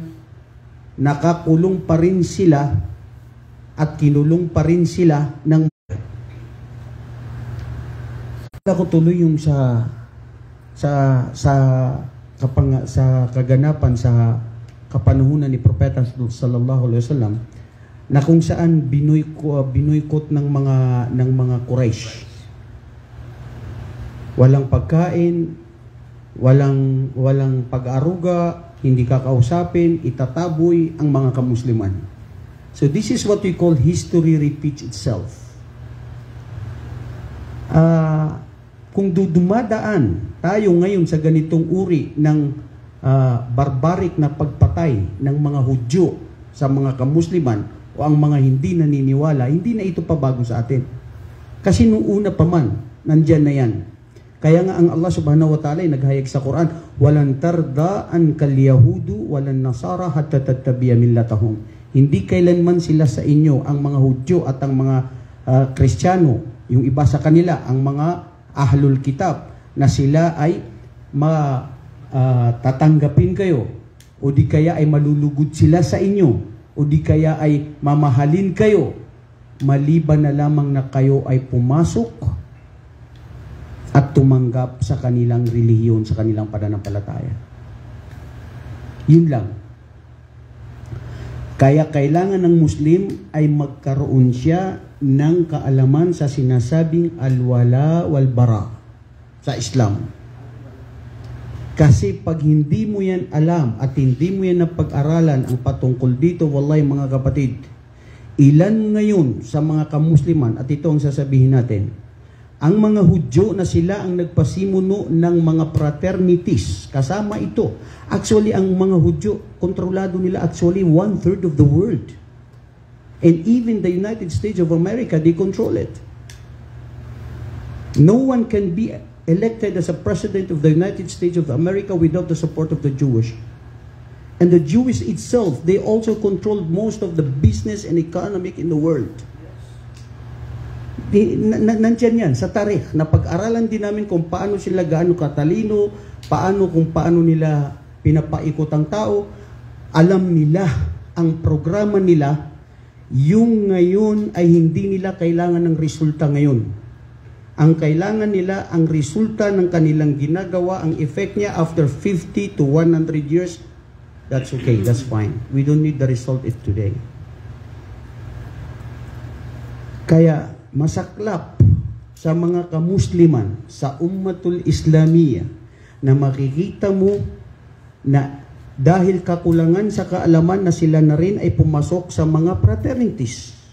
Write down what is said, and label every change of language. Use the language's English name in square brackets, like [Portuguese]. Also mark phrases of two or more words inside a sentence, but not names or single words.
[Filipino] Nakakulong pa rin sila at kinulong pa rin sila ng ako tuloy yung sa kaganapan sa kapanahunan ni Propeta [Arabic] صلى الله عليه وسلم [Filipino] na kung saan binoykot ng mga Quraysh. Walang pagkain, walang pag-aruga, hindi kakausapin, itataboy ang mga kamusliman. [English] So this is what we call history repeats itself. [Filipino] Kung dumadaan tayo ngayon sa ganitong uri ng barbaric na pagpatay ng mga Hudyo sa mga kamusliman o ang mga hindi naniniwala, hindi na ito pabago sa atin. Kasi nung una pa man, nandyan na yan. Kaya nga ang Allah [Arabic] سبحانه وتعالى [Filipino] ay naghayag sa Quran, [Arabic] "ولن ترضى عنك اليهود ولا النصارى حتى تتبع ملتهم." [Filipino] Hindi kailanman sila sa inyo, ang mga Hudyo at ang mga Kristiyano, yung iba sa kanila, ang mga [Arabic] أهل الكتاب, [Filipino] na sila ay tatanggapin kayo, o di kaya ay malulugod sila sa inyo, o di kaya ay mamahalin kayo, maliban na lamang na kayo ay pumasok at tumanggap sa kanilang relihiyon, sa kanilang pananampalataya. Yun lang. Kaya kailangan ng Muslim ay magkaroon siya ng kaalaman sa sinasabing [Arabic] الولاء والبراء [Filipino] sa Islam. Kasi pag hindi mo yan alam at hindi mo yan napag-aralan ang patungkol dito, wallahi mga kapatid, ilan ngayon sa mga kamusliman, at ito ang sasabihin natin, ang mga Hudyo na sila ang nagpasimuno ng mga fraternities, kasama ito. Actually, ang mga Hudyo, kontrolado nila actually 1/3 [English] of the world. And even the United States of America, they control it. No one can be elected as a president of the United States of America without the support of the Jewish. And the Jewish itself, they also controlled most of the business and economic in the world. [Filipino] Nandiyan yan sa tarikh, na pag-aralan din namin kung paano sila gaano katalino, kung paano nila pinapaikot ang tao. Alam nila ang programa nila. Yung ngayon ay hindi nila kailangan ng resulta ngayon. Ang kailangan nila, ang resulta ng kanilang ginagawa, ang effect niya [English] after 50 to 100 years, that's okay, that's fine. We don't need the result it today. [Filipino] Kaya masaklap sa mga kamusliman, sa [Arabic] الأمة الإسلامية, [Filipino] na makikita mo na dahil kakulangan sa kaalaman na sila na rin ay pumasok sa mga fraternities.